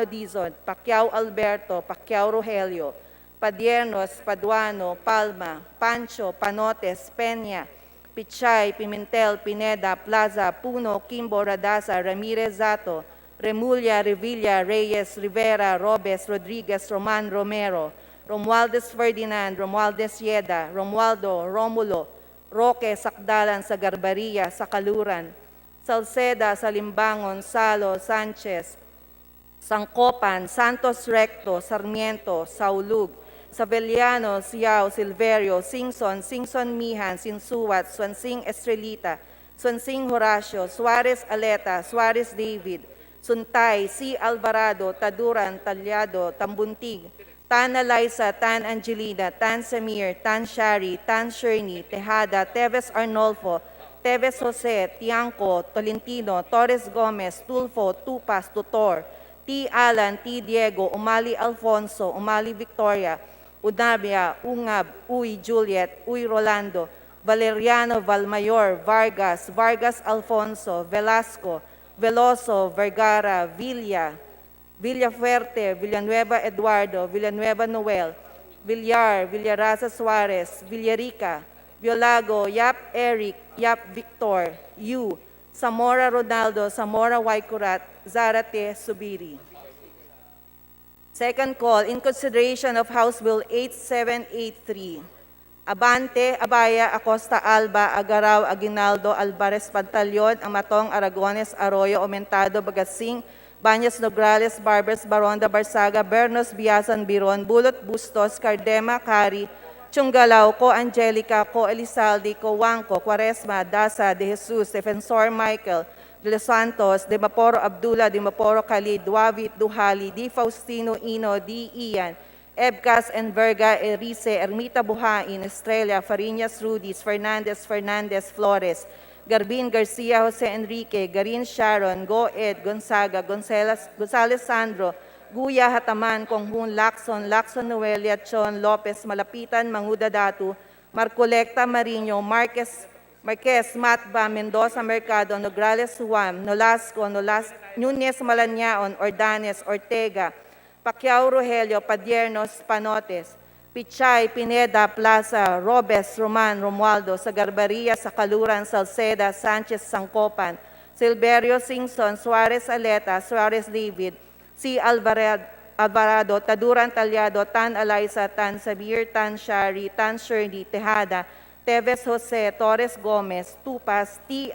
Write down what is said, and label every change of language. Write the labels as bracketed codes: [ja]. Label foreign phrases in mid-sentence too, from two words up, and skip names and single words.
[en] Dizon, Pacquiao Alberto, Pacquiao Rogelio, Padiernos, Paduano, Palma, Pancho, Panotes, Peña, Pichay, Pimentel, Pineda, Plaza, Puno, Kimbo, Radasa, Ramirez Zato, Remulla, Revilla, Reyes, Rivera, Robes, Rodriguez, Roman Romero, Romualdez Ferdinand, Romualdez Yeda, Romualdo, Romulo, Roque, Sakdalan sa Garbaria, sa Kaluran, Salceda, Salimbangon, Salo, Sanchez, Sangkopan, Santos Recto, Sarmiento, Saulug, Sabeliano, Siao, Silverio, Singson, Singson Mihan, Sinsuat, Swansing Estrelita, Swansing Horacio, Suarez Aleta, Suarez David, Suntay, C. Alvarado, Taduran, Talyado, Tambuntig, Tan Eliza, Tan Angelina, Tan Samir, Tan Shari, Tan Sherny, Tejada, Teves Arnolfo, Teves Jose, Tiangco, Tolentino, Torres Gomez, Tulfo, Tupas, Tutor, T. Alan, T. Diego, Umali Alfonso, Umali Victoria, Unabia, Ungab, Uy Juliet, Uy Rolando, Valeriano Valmayor, Vargas, Vargas Alfonso, Velasco, Veloso, Vergara, Villa, Villafuerte, Villanueva Eduardo, Villanueva Noel, Villar, Villaraza Suarez, Villarica, Biolago, Yap Eric, Yap Victor, Yu, Zamora Ronaldo, Zamora Waikurat, Zarate Subiri. Second call, in consideration of House Bill 8783, Abante, Abaya, Acosta Alba, Agaraw, Aguinaldo, Alvarez Pantaleon, Amatong, Aragones, Arroyo, Aumentado, Bagassing, Banyas Nograles, Barbers, Baronda, Barsaga, Bernos, Biasan, Biron, Bulot, Bustos, Cardema, Cari, Chunggalaw, Ko Angelica, Ko Elizalde, Ko Wangko, Quaresma, Daza, De Jesus, Defensor Michael, De Los Santos, De Maporo Abdullah, De Maporo Khalid, Duavit Duhali, Di Faustino Ino, Di Ian, Ebcas Enverga, Erice, Ermita Buhain, Estrella, Fariñas Rudis, Fernandez Flores, Garbin Garcia, Jose Enrique, Garin Sharon, Go Ed, Gonzaga, Gonzales Sandro, Guya Hataman, Konghun Lacson, Noelia, Chon, Lopez, Malapitan, Manguda Datu, Marcolecta Marino, Marquez, Matba, Mendoza Mercado, Nograles Suam, Nolasco, Nunez Malanyaon, Ordanes, Ortega, Pacquiao Rogelio, Padiernos, Panotes, Pichay, Pineda, Plaza, Robes, Roman, Romualdo, Sagarbaria, Sakaluran, Salceda, Sanchez, Sangkopan, Silverio Singson, Suarez Aleta, Suarez David, C. Alvarado, Taduran Talyado, Tan Eliza, Tan Sabir, Tan Shari, Tan Shirley, Tejada, Teves Jose, Torres Gomez, Tupas, T.